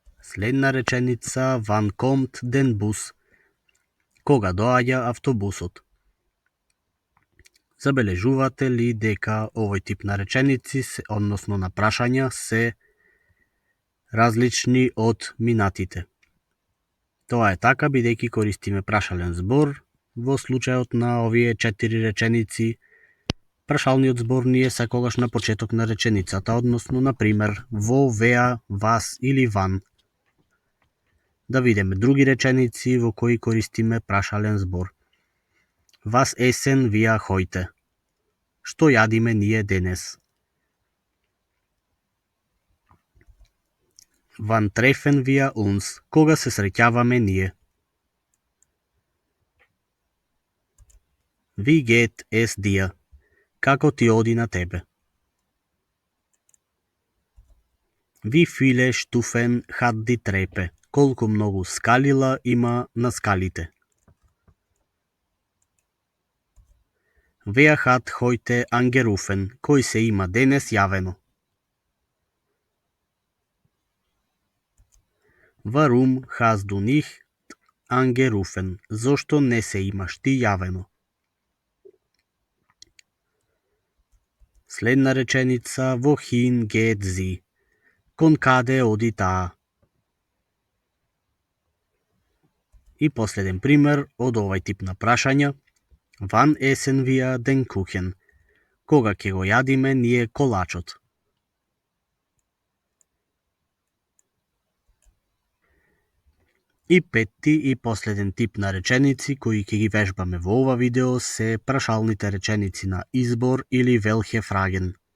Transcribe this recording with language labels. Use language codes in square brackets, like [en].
[mk] Следна реченица, [de] wann kommt den Bus? [mk] Кога доаѓа автобусот? Забележувате ли дека овој тип на реченици, односно на прашања, се различни од минатите? Тоа е така бидејќи користиме прашален збор. Во случајот на овие 4 реченици, прашалниот збор ни е секогаш на почеток на реченицата, односно, на пример, во, веа, вас или ван. Да видиме други реченици во кои користиме прашален збор. [de] Was essen wir heute? [mk] Што јадиме ние денес? [de] Wann treffen wir uns? [mk] Кога се среќаваме ние? [de] Wie geht es dir? [mk] Како ти оди на тебе? [de] Wie viele Stufen hat die Treppe? [mk] Колку многу скалила има на скалите? [de] Wer hat heute angerufen? [mk] Кој се има денес јавено? [de] Warum hast du nicht angerufen? [mk] Зошто не се имаш ти јавено? Следна реченица, [de] wohin geht sie? [mk] Кон каде оди таа? И последен пример од овај тип на прашања. [de] Wann essen wir den Kuchen? [mk] Кога ќе го јадиме ние колачот? И петти и последен тип на реченици кои ќе ги вежбаме во ова видео се прашалните реченици на избор или welche Fragen.